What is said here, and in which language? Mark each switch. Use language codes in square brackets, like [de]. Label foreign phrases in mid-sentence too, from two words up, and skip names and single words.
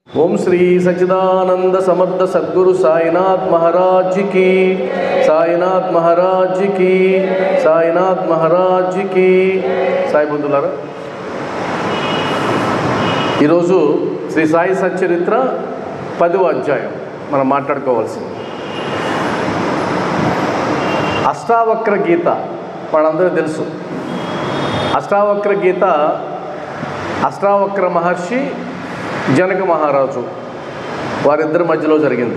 [hi] ओम श्री सच्चिदानंद समर्थ सद्गुरु साईनाथ महाराज की, साईनाथ महाराज की, साईनाथ महाराज की। [te] సాయి బంధువులారా, ఈరోజు శ్రీ సాయి సచ్చరిత్ర 10వ అధ్యాయం మనం మాట్లాడుకోవాల్సింది. అష్టావక్ర గీత మనందరూ తెలుసు. అష్టావక్ర గీత అష్టావక్ర మహర్షి, జనక మహారాజు వారిద్దరి మధ్యలో జరిగింది.